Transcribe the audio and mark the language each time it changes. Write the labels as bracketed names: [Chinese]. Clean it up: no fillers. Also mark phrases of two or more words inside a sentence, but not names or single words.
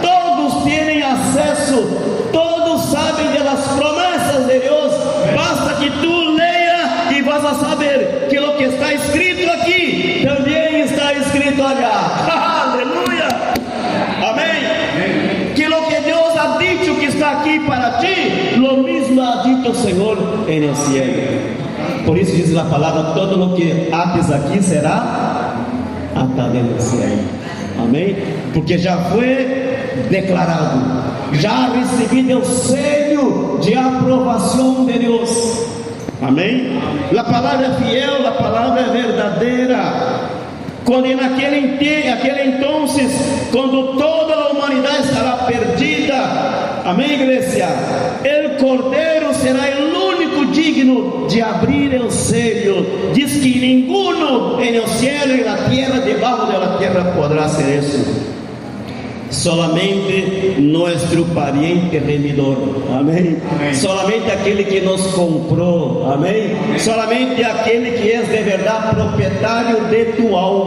[Portuguese] Todos têm acesso, todos sabem das promessas de Deus. Basta que tu leia e vas a saber que o que está escrito aqui também está escrito allá. Aleluia! Amém? [Spanish] aquí para ti, lo mismo ha dicho el Señor en el cielo. Por eso dice la palabra: todo lo que ates aquí será atado en el cielo. [Portuguese] Amém? Porque já foi declarado, já recebido o selo de aprovação de Deus. Amém? A palavra é fiel, a palavra é verdadeira. Quando aquele entonces, quando toda a humanidade estará perdida, amém, igreja? O Cordeiro será o único digno de abrir o selo. Diz que [Spanish] ninguno en el cielo [Portuguese] e na terra, debaixo da terra, poderá ser isso. Solamente nosso pariente remidor, amém? Solamente aquele que nos comprou, amém? Solamente aquele que é de verdade proprietário de tu alma.